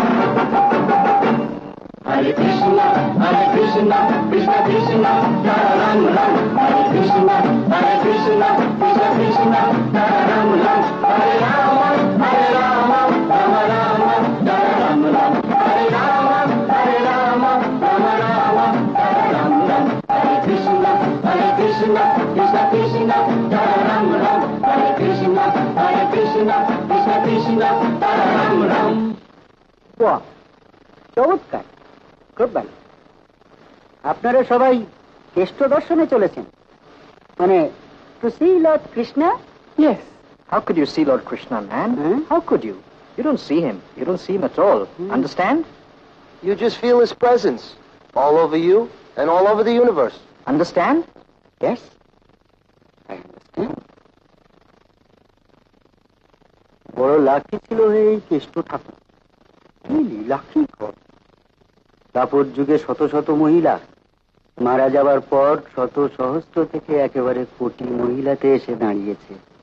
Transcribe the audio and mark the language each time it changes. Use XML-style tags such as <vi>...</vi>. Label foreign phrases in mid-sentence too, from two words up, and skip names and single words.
<sa>हरे कृष्ण, कृष्ण कृष्ण, हरे राम राम, हरे कृष्ण, कृष्ण कृष्ण, हरे राम राम, हरे राम, राम राम, हरे राम राम, हरे राम, राम राम, हरे राम राम, हरे कृष्ण, कृष्ण कृष्ण, हरे राम राम, हरे कृष्ण, कृष्ण कृष्ण, हरे राम राम.</sa> <bn>বাহ, চমৎকার, খুব ভালো। আপনারা সবাই কেষ্ট দর্শনে চলেছেন, মানে</bn> <en>to see Lord Krishna? Yes. How could you see Lord Krishna, man? How could you? You don't see him. You don't see him at all. Understand? You just feel his presence all over you and all over the universe. Understand? Yes, I understand.</en> <bn>বড় লাকি ছিল এই কেষ্ট ঠাকুর, লাকি ঘর। দাপর যুগে শত শত মহিলা, মারা যাবার পর শত সহস্র থেকে একেবারে কোটি মহিলাতে এসে দাঁড়িয়েছে।</bn>